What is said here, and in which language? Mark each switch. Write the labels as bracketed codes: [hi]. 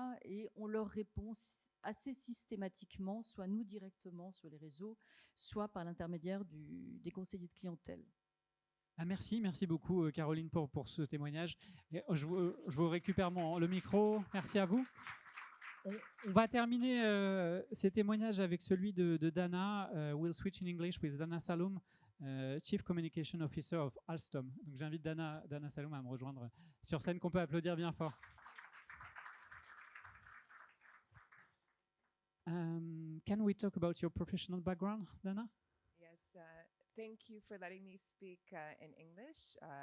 [fr] Et on leur répond assez systématiquement, soit nous directement sur les réseaux, soit par l'intermédiaire des conseillers de clientèle. Ah, merci beaucoup Caroline pour ce témoignage. Et je vous récupère le micro. Merci à vous. On va terminer ces témoignages avec celui de Dana. [en] We'll switch in English with Dana Saloum, Chief Communication Officer of Alstom. [fr] Donc j'invite Dana Saloum à me rejoindre sur scène, qu'on peut applaudir bien fort. [en] Can we talk about your professional background, Dana? Yes, thank you for letting me speak in English.